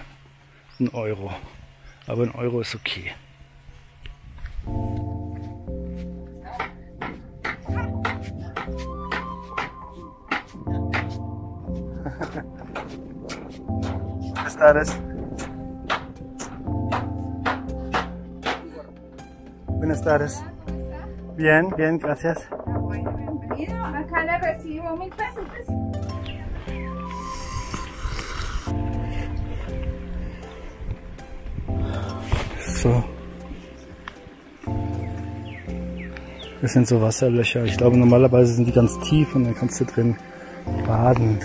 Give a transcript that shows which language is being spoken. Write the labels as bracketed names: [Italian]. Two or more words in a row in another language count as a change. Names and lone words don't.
[German] 1 Euro. Aber 1 Euro ist okay. Was ist das? [Spanish] Buenas tardes. Bien, bien, gracias. Bueno, bienvenido. Acá le recibo 1000 pesos. [German] So. Das sind so Wasserlöcher. Ich glaube, normalerweise sind die ganz tief und dann kannst du drin baden.